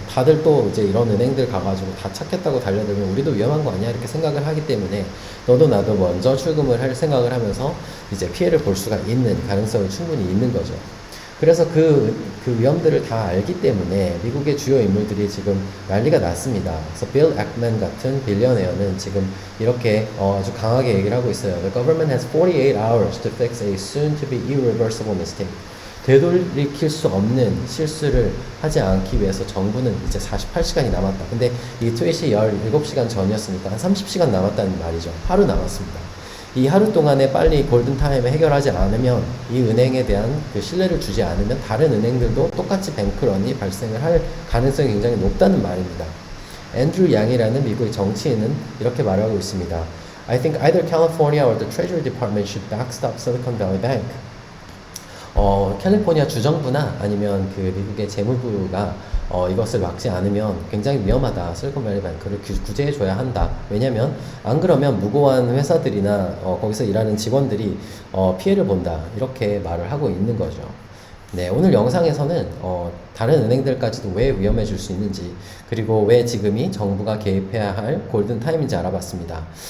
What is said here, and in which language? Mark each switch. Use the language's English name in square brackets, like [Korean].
[Korean] 다들 또 이제 이런 은행들 가가지고 다 찾겠다고 달려들면 우리도 위험한 거 아니야? 이렇게 생각을 하기 때문에 너도 나도 먼저 출금을 할 생각을 하면서 이제 피해를 볼 수가 있는 가능성이 충분히 있는 거죠. 그래서 그 위험들을 다 알기 때문에 미국의 주요 인물들이 지금 난리가 났습니다. 그래서 빌 액맨 같은 빌리어네어는 지금 이렇게 아주 강하게 얘기를 하고 있어요. [English] The government has 48 hours to fix a soon to be irreversible mistake. [Korean] 되돌이킬 수 없는 실수를 하지 않기 위해서 정부는 이제 48시간이 남았다. 근데 이 트윗이 17시간 전이었으니까 한 30시간 남았다는 말이죠. 하루 남았습니다. 이 하루 동안에 빨리 골든타임에 해결하지 않으면 이 은행에 대한 그 신뢰를 주지 않으면 다른 은행들도 똑같이 뱅크런이 발생을 할 가능성이 굉장히 높다는 말입니다. 앤드류 양이라는 미국의 정치인은 이렇게 말하고 있습니다. [English] I think either California or the Treasury Department should backstop Silicon Valley Bank. [Korean] 캘리포니아 주정부나 아니면 그 미국의 재무부가 이것을 막지 않으면 굉장히 위험하다. 실리콘밸리 뱅크를 구제해줘야 한다. 왜냐면 안 그러면 무고한 회사들이나 거기서 일하는 직원들이 피해를 본다. 이렇게 말을 하고 있는 거죠. 네, 오늘 영상에서는 다른 은행들까지도 왜 위험해질 수 있는지 그리고 왜 지금이 정부가 개입해야 할 골든타임인지 알아봤습니다.